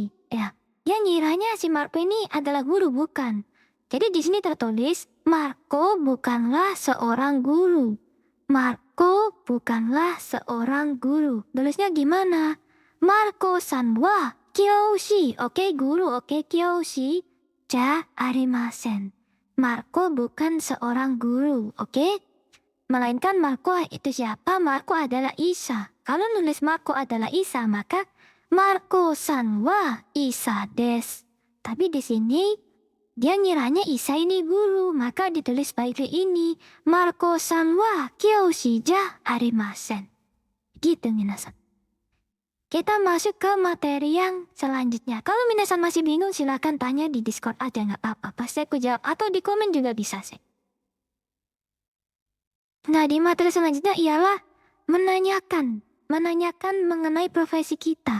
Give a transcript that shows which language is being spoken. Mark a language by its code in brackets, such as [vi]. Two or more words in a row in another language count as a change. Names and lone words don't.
[id] Ya, dia ngiranya si Marco ini adalah guru, bukan. Jadi di sini tertulis Marco bukanlah seorang guru. Marco bukanlah seorang guru. Tulisnya gimana? [ja] マルコさんは教師. [id] Oke, guru. Oke, [ja] 教師じゃありません. [id] Marco bukan seorang guru. Oke? Melainkan Marco itu siapa? Marco adalah Isa. Kalau nulis Marco adalah Isa, maka [ja] マルコさんは医者です. [id] Tapi di sini dia ngiranya Isa ini guru, maka ditulis seperti ini. [ja] マルコさんは教師じゃありません. [id] Gitu minasan. Kita masuk ke materi yang selanjutnya. Kalau minasan masih bingung silahkan tanya di Discord aja, nggak apa-apa. Pasti aku jawab atau di komen juga bisa sih. Nah, di materi selanjutnya ialah menanyakan mengenai profesi kita.